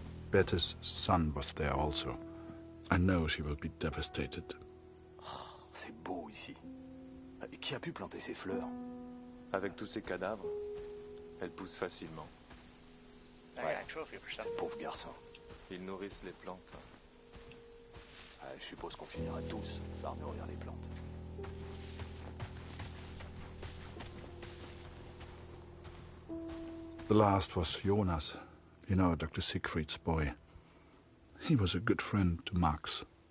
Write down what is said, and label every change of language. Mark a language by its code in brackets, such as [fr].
[en] Bette's son was there also. I know she will be devastated. [fr] Oh, c'est beau ici. Et qui a pu planter ces fleurs? Avec tous ces cadavres, elles poussent facilement. Ouais, ces pauvres garçons. Ils nourrissent les plantes. Je suppose qu'on finira tous par nourrir les plantes. [en] The last was Jonas, you know, Dr. Siegfried's boy. He was a good friend to Max.